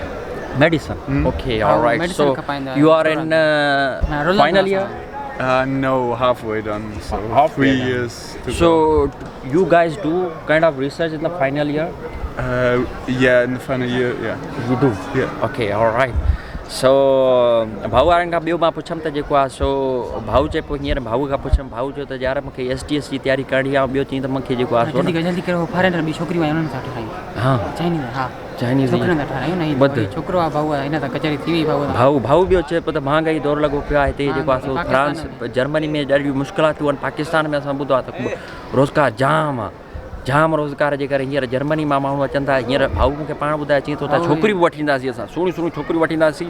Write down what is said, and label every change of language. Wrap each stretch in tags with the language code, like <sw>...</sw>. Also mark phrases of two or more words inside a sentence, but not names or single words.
<en>Medicine. Okay, all right. medicine So, ka painda you are in Roland final Plaza. year? No, halfway done. So Halfway 3 done. years to go. So, you guys do kind of research in the final year? Yeah, in the final year, yeah. You do? Yeah. Okay, all right. So,</en> <sd>भाऊ वारनि खां ॿियो मां पुछमि त जेको आहे सो भाऊ चए पोइ हींअर भाऊ खां पुछमि भाऊ चयो त यार मूंखे STS जी तयारी करणी आहे ॿियो चई त मूंखे जेको आहे सो जल्दी करो फॉरेनर बि छोकिरियूं आहिनि उन्हनि सां ठाहियूं हा चाइनीज़ हा चाइनीज़ छोकिरनि सां ठाहियूं न बद छोकिरो आहे भाऊ आहे हिन सां कचहरी थी वई भाऊ ॿियो चए पियो त महांगाई दौरु लॻो पियो आहे हिते जेको आहे सो फ्रांस जर्मनी में ॾाढियूं मुश्किलातूं आहिनि पाकिस्तान में असां ॿुधो आहे त रोज़गार जाम रोज़गार जे करे हींअर जर्मनी मां माण्हू अचनि था हींअर भाऊ मूंखे पाण ॿुधाए चई थो त छोकिरियूं बि वठी ईंदासीं असां सुहिणियूं छोकिरियूं वठी ईंदासीं</sd>